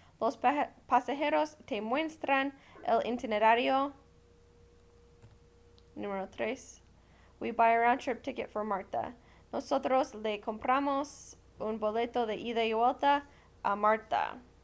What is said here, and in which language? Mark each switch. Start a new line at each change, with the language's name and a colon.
Spanish: Los pasajeros te muestran el itinerario. Número 3.
English: We buy a round trip ticket for Marta.
Spanish: Nosotros le compramos un boleto de ida y vuelta a Marta.